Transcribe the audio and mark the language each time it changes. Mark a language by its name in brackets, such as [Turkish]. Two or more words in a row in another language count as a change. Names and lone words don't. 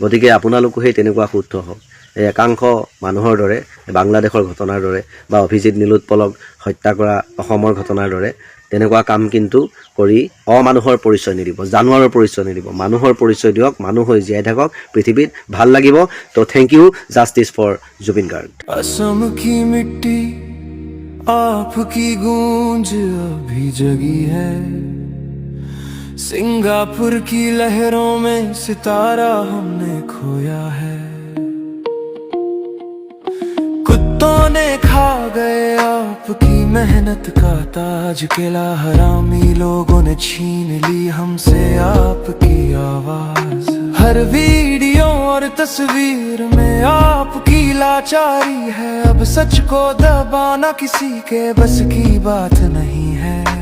[Assamese] গতিকে আপোনালোকো সেই তেনেকুৱা শুদ্ধ হওক। এই একাংশ মানুহৰ দৰে বাংলাদেশৰ ঘটনাৰ দৰে বা অভিজিৎ নীলোৎপলক হত্যা কৰা অসমৰ ঘটনাৰ দৰে তেনেকুৱা কাম কিন্তু কৰি অমানুহৰ পৰিচয় নিদিব, জানুৱাৰৰ পৰিচয় নিদিব, মানুহৰ পৰিচয় দিয়ক, মানুহ হৈ জীয়াই থাকক, পৃথিৱীত ভাল লাগিব। তো [English] thank you, Justice for Zubeen Garg. [Hindi] असम की मिट्टी आपकी गूंज अभी जगी है, सिंगापुर की लहरों में सितारा हमने खोया है, कुत्तों ने खा गए आपकी मेहनत का ताज, किला हरामी लोगों ने छीन ली हमसे आपकी आवाज, हर वीडियो और तस्वीर में आपकी लाचारी है, अब सच को दबाना किसी के बस की बात नहीं है।